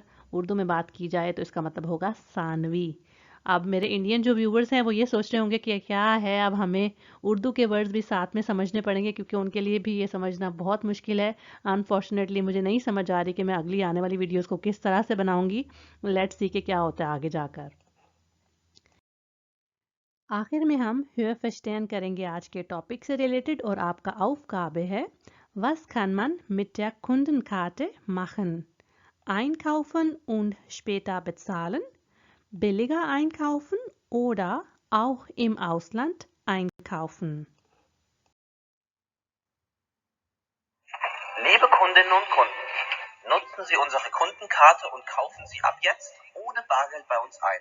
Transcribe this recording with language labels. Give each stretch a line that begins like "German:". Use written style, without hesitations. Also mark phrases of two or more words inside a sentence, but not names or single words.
Hindi: उर्दू में बात की जाए तो इसका मतलब होगा सानवी। अब मेरे इंडियन जो व्यूवर्स हैं वो ये सोच रहे होंगे कि क्या है, अब हमें उर्दू के वर्ड्स भी साथ में समझने पड़ेंगे, क्योंकि उनके लिए भी ये समझना बहुत मुश्किल है। अनफॉर्चुनेटली मुझे नहीं समझ आ रही कि मैं अगली आने वाली वीडियोस को किस तरह से बनाऊंगी।
English: let's see
Hindi: कि क्या होता है आगे जाकर। आखिर में हम
German: höher verstehen
Hindi: करेंगे आज के टॉपिक से रिलेटेड, और आपका Aufgabe है
German: Was kann man mit der Kundenkarte machen? Einkaufen und später bezahlen? Billiger einkaufen oder auch im Ausland einkaufen? Liebe Kundinnen und Kunden, nutzen Sie unsere Kundenkarte und kaufen Sie ab jetzt ohne Bargeld bei uns ein.